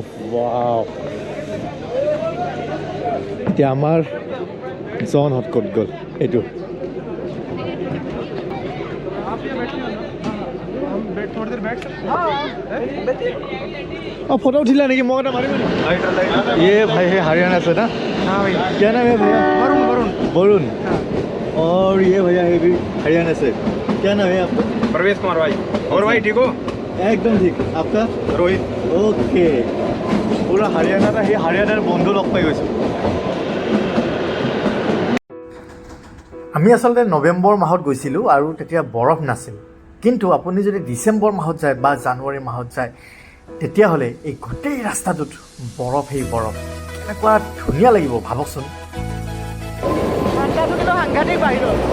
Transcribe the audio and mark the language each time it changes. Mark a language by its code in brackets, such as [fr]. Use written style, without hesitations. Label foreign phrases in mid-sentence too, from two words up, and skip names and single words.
[as] ৱাও, এতিয়া আমাৰ জনহঁত ক'ত গ'ল? এইটো ফটো উঠিলা নেকি? মই এটা মাৰিব নেকি? [hi] ये भाई है हरियाणा से ना? हाँ भाई। क्या नाम है भैया? वरुण। और ये भैया है भी हरियाणा से। क्या नाम है आपका? प्रवेश कुमार भाई। और भाई ठीक हो? एकदम ठीक आपका रोहित ओके पूरा हरियाणा [as] সেই হাৰিয়ানাৰ বন্ধু লগ পাই গৈছোঁ আমি আচলতে নৱেম্বৰ মাহত গৈছিলোঁ আৰু তেতিয়া বৰফ নাছিল কিন্তু আপুনি যদি ডিচেম্বৰ মাহত যায় বা জানুৱাৰী মাহত যায় তেতিয়াহ'লে এই গোটেই ৰাস্তাটোত বৰফেই বৰফ কেনেকুৱা ধুনীয়া লাগিব ভাবকচোন ঠাণ্ডাটো সাংঘাতিক বাহিৰত